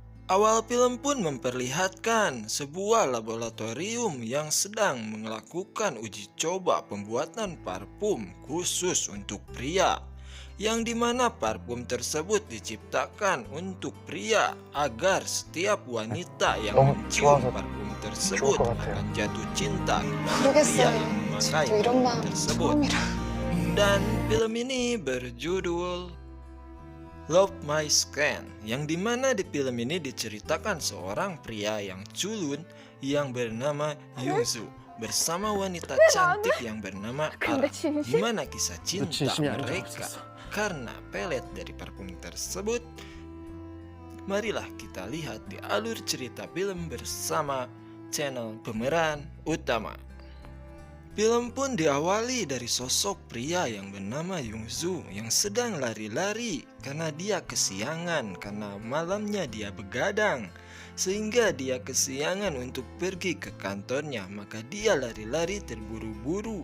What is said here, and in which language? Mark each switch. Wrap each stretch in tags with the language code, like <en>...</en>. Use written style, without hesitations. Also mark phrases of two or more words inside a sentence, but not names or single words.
<id>Awal film pun memperlihatkan sebuah laboratorium yang sedang melakukan uji coba pembuatan parfum khusus untuk pria, yang dimana parfum tersebut diciptakan untuk pria agar setiap wanita yang</id> <ko>너무</ko> <id>mencium</id> <ko>좋아서</ko> <id>parfum</id> <ko>좋을</ko> <id>tersebut</id> <ko>것 같아요.</ko> <id>akan jatuh cinta kepada pria</id> <ko>모르겠어요.</ko> <id>yang memakai</id> <ko>저도 이런</ko> <id>parfum</id> <ko>마음</ko> <id>tersebut.</id> <ko>처음이라.</ko> <id>Dan film ini berjudul Love My Skin, yang dimana di film ini diceritakan seorang pria yang culun yang bernama Yungsu bersama wanita cantik yang bernama Ara, di mana kisah cinta</id> <ko>진심이 아닌 줄</ko> <id>mereka</id> <ko>알았어.</ko> <id>karena pelet dari parfum tersebut. Marilah kita lihat di alur cerita film bersama channel pemeran utama. Film pun diawali dari sosok pria yang bernama Yungsu yang sedang lari-lari karena dia kesiangan karena malamnya dia begadang, sehingga dia kesiangan untuk pergi ke kantornya, maka dia lari-lari terburu-buru.</id>